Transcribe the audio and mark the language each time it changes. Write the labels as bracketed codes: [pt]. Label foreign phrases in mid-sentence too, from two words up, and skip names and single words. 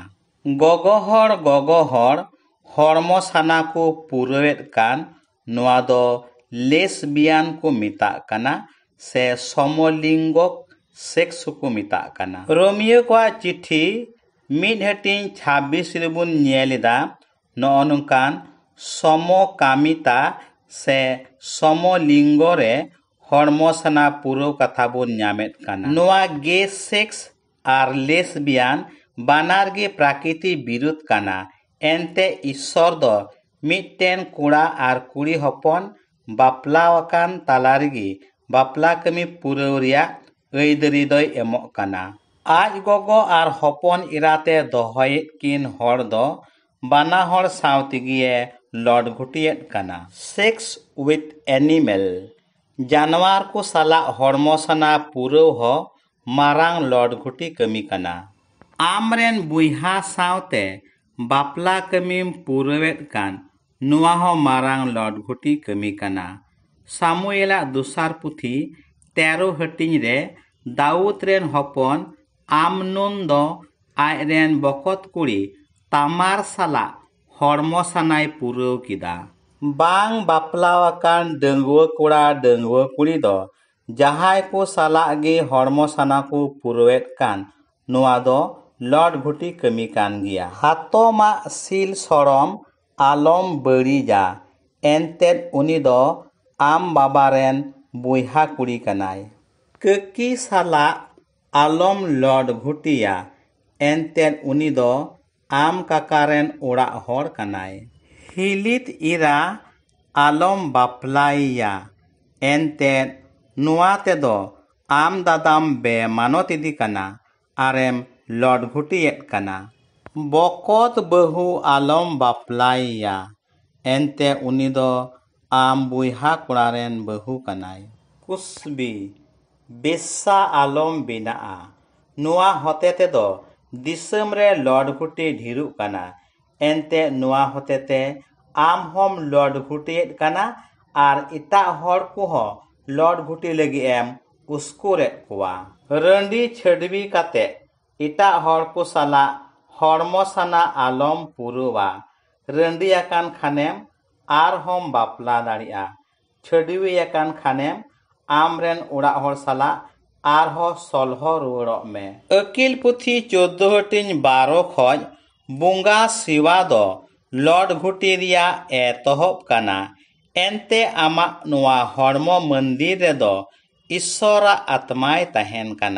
[sat] गोगो हर हॉर्मो सना को पुरवेद कान नुआ दो लेस्बियन को मिता काना से समलिंगक सेक्स को मिता काना। रोमियो को चिट्ठी 1:26 रिबुन नेलिदा नौनुकान समकामिता से समलिंगो रे हॉर्मो सना पुरो कथा बुन न्यामेत काना। नुआ गे सेक्स आर लेस्बियन बानार गे प्राकृति विरुद्ध काना एनते ईश्वर दो मिट्टेन कुड़ा आर कुड़ी हपन बापला वकान तालारगी बापला कमी पुरौरिया ऐदरी दोय एमो काना। आज गोगो आर हपन इराते दोहयेत किन हर दो बाना हर सावतिगिए लॉडघुटियेत काना। [en] sex with animal [sat] जानवर को साला हॉर्मो सना पुरौ हो मारांग लॉडघुटी कमी काना। आमरेन बुहा सावते बापला कमीम पुरवेद कान नुआ हो मारांग लॉडघुटी कमी काना। सामुएला दुसार पुथी 13 हटिंग रे दाऊद रेन हपन आमनुन दो आयरेन बकत कुड़ी तामार साला हॉर्मो सनाय पुरौ किदा। बांग बापलावाकान डंगुआ कुड़ा डंगुआ कुड़ी दो जहाय को साला गे हॉर्मो सना को पुरवेद कान नुआ दो लॉडघुटी कमी कान गिया। हातो मा सिल सरम आलम बड़ी जा एनतेद उनी दो आम बाबारेन बुहा कुड़ी कनाय। ककी साला आलम लॉडघुटिया एनतेद उनी दो आम काकारेन उड़ा हर कनाय। हिलित इरा आलम बापलाइया एनतेद नुआ तेदो आम दादाम बेमानत इदी काना आरेम लॉडघुटियेत काना। बकत बहु आलम बापलाइया एनते उनी दो आम बुहा कुड़ारेन बहु कनाय। कुसबी बेस्सा आलम बिनाआ नुआ होतेते दो दिसम रे लॉडघुटी ढिरु काना एनते नुआ होतेते आम हम लॉडघुटियेत काना आर इता हर को हो लॉडघुटी लगी एम उसकुरेत कुआ। रंडी छड़बी काते इटा हर को साला हॉर्मो सना आलम पुरुवा रंडी आकान खानेम आर हम बापला दाड़िया छड़वी आकान खानेम आमरेन उड़ा हर साला ᱟᱨᱦᱚᱸ ᱥᱚᱞᱦᱚ ᱨᱩᱣᱟᱹᱲᱚᱜ ᱢᱮ᱾ ᱟᱹᱠᱤᱞ ᱯᱩᱛᱷᱤ 14:12 ᱠᱷᱚᱡ ᱵᱚᱸᱜᱟ ᱥᱮᱵᱟ ᱫᱚ ᱞᱚᱰ ᱜᱷᱩᱴᱤ ᱨᱮᱭᱟᱜ ᱮᱛᱚᱦᱚᱵ ᱠᱟᱱᱟ᱾ ᱮᱱᱛᱮ ᱟᱢᱟᱜ ᱱᱚᱣᱟ ᱦᱚᱲᱢᱚ ᱢᱚᱱᱫᱤᱨ ᱨᱮᱫᱚ ᱤᱥᱥᱚᱨᱟᱜ ᱟᱛᱢᱟᱭ ᱛᱟᱦᱮᱱ ᱠᱟᱱᱟ᱾